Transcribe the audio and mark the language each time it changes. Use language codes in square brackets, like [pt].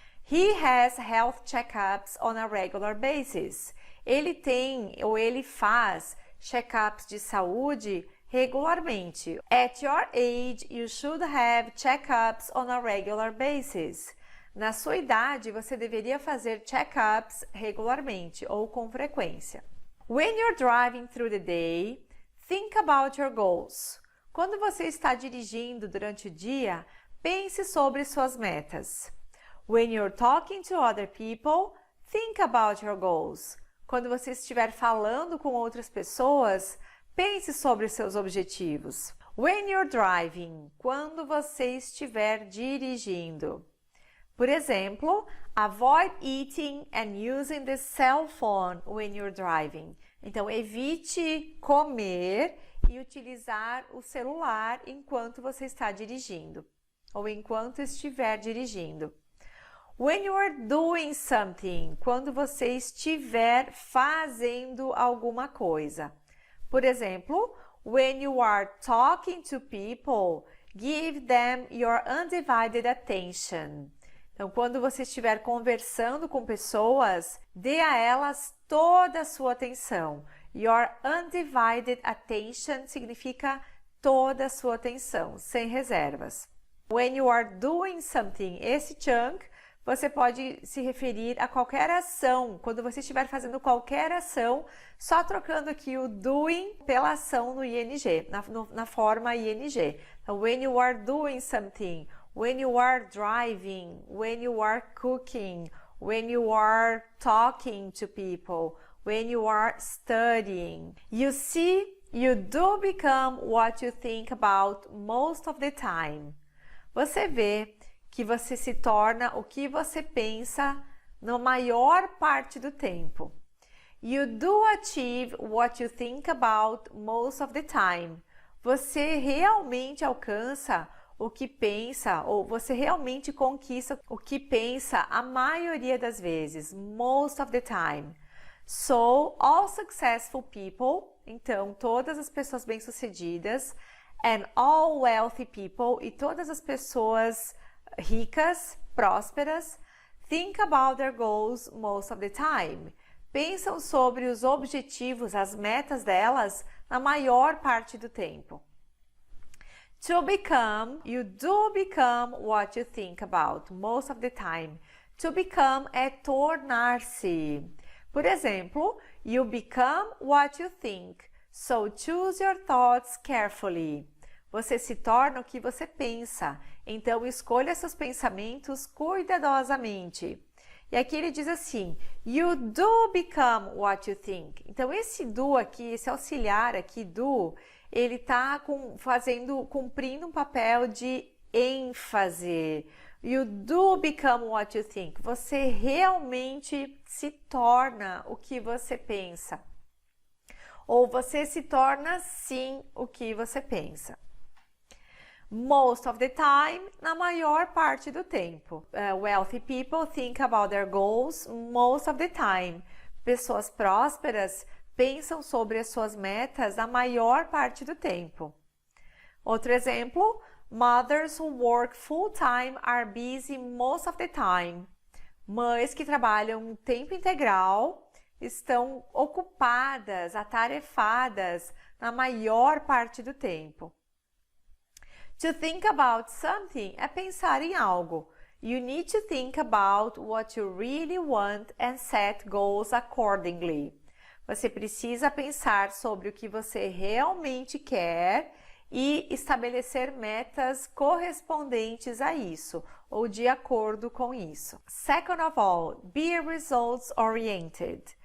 [en] He has health checkups on a regular basis. [pt] Ele tem ou ele faz check-ups de saúde regularmente. [en] At your age, you should have check-ups on a regular basis. [pt] Na sua idade, você deveria fazer check-ups regularmente ou com frequência. [en] When you're driving through the day, think about your goals. [pt] Quando você está dirigindo durante o dia, pense sobre suas metas. [en] When you're talking to other people, think about your goals. [pt] Quando você estiver falando com outras pessoas, pense sobre seus objetivos. [en] When you're driving, [pt] quando você estiver dirigindo. Por exemplo, [en] avoid eating and using the cell phone when you're driving. [pt] Então, evite comer e utilizar o celular enquanto você está dirigindo ou enquanto estiver dirigindo. [en] When you are doing something, [pt] quando você estiver fazendo alguma coisa. Por exemplo, [en] when you are talking to people, give them your undivided attention. [pt] Então, quando você estiver conversando com pessoas, dê a elas toda a sua atenção. [en] Your undivided attention [pt] significa toda a sua atenção, sem reservas. [en] When you are doing something, [pt] esse chunk, você pode se referir a qualquer ação. Quando você estiver fazendo qualquer ação, só trocando aqui o doing pela ação no ing, na forma ing. Então, [en] when you are doing something, when you are driving, when you are cooking, when you are talking to people, when you are studying. You see, you do become what you think about most of the time. [pt] Você vê que você se torna o que você pensa na maior parte do tempo. [en] You do achieve what you think about most of the time. [pt] Você realmente alcança o que pensa, ou você realmente conquista o que pensa a maioria das vezes, [en] most of the time. So, all successful people, [pt] então todas as pessoas bem-sucedidas, [en] and all wealthy people, [pt] e todas as pessoas ricas, prósperas, [en] think about their goals most of the time. [pt] Pensam sobre os objetivos, as metas delas, na maior parte do tempo. [en] To become, you do become what you think about most of the time. To become [pt] é tornar-se. Por exemplo, [en] you become what you think, so choose your thoughts carefully. [pt] Você se torna o que você pensa, então escolha seus pensamentos cuidadosamente. E aqui ele diz assim, [en] you do become what you think. [pt] Então esse do aqui, esse auxiliar aqui, do, ele está cumprindo um papel de ênfase. [en] You do become what you think. [pt] Você realmente se torna o que você pensa. Ou você se torna sim o que você pensa. [en] Most of the time, [pt] na maior parte do tempo. [en] Wealthy people think about their goals most of the time. [pt] Pessoas prósperas pensam sobre as suas metas na maior parte do tempo. Outro exemplo, [en] mothers who work full-time are busy most of the time. [pt] Mães que trabalham tempo integral estão ocupadas, atarefadas na maior parte do tempo. [en] To think about something [pt] é pensar em algo. [en] You need to think about what you really want and set goals accordingly. [pt] Você precisa pensar sobre o que você realmente quer e estabelecer metas correspondentes a isso, ou de acordo com isso. [en] Second of all, be results oriented.